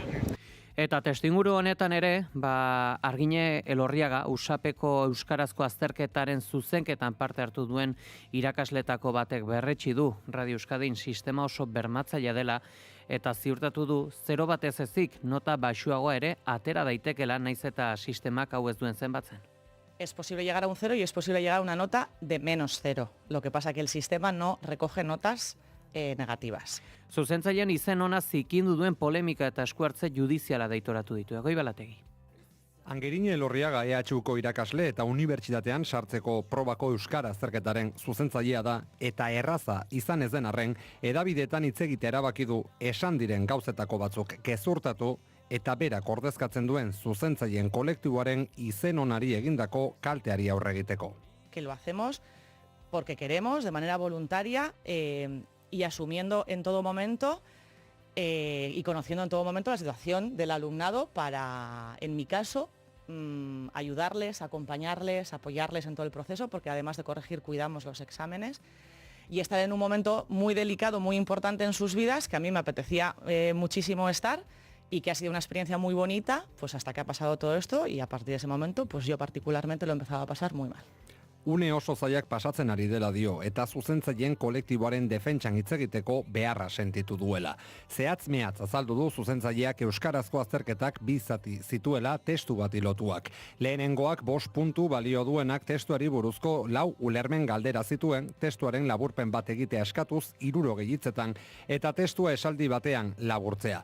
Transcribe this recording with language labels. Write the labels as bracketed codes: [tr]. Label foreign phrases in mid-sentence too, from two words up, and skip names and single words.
[eu] Eta testuinguru honetan ere, Argine Elorriaga Usapeko euskarazko azterketaren zuzenketan parte hartu duen irakasletako batek berretsi du Radio Euskadin sistema oso bermatzailea dela eta ziurtatu du 0 batez ezik nota baxuagoa ere atera daitekela naiz eta sistemak hau ez duen zenbatzen. [es] Es posible llegar a un 0 y es posible llegar a una nota de -0. Lo que pasa que el sistema no recoge notas negativas. [eu] Zuzentzaileen izen ona zikindu duen polemika eta eskuartze judiziala deitoratu ditu. Egoi Balategi. Angerine Elorriaga EHUko irakasle eta unibertsitatean sartzeko probako euskara azterketaren zuzentzailea da eta erraza izan ez den arren hedabideetan hitz egitea erabaki du esan diren gauzetako batzuk gezurtatu eta berak ordezkatzen duen zuzentzaileen kolektiboaren izen onari egindako kalteari aurre egiteko. [es] Que lo hacemos porque queremos de manera voluntaria y asumiendo en todo momento y conociendo en todo momento la situación del alumnado para, en mi caso, ayudarles, acompañarles, apoyarles en todo el proceso, porque además de corregir cuidamos los exámenes y estar en un momento muy delicado, muy importante en sus vidas, que a mí me apetecía muchísimo estar y que ha sido una experiencia muy bonita, pues hasta que ha pasado todo esto y a partir de ese momento, pues yo particularmente lo he empezado a pasar muy mal. [eu] Une oso zailak pasatzen ari dela dio eta zuzentzaileen kolektiboaren defentsan hitz egiteko beharra sentitu duela. Zehatz-mehatz azaldu du zuzentzaileak euskarazko azterketak 2 zati zituela testu bati lotuak. Lehenengoak 5 puntu balio duenak testuari buruzko 4 ulermen galdera zituen, testuaren laburpen bat egitea eskatuz 60 hitzetan eta testua esaldi batean laburtzea.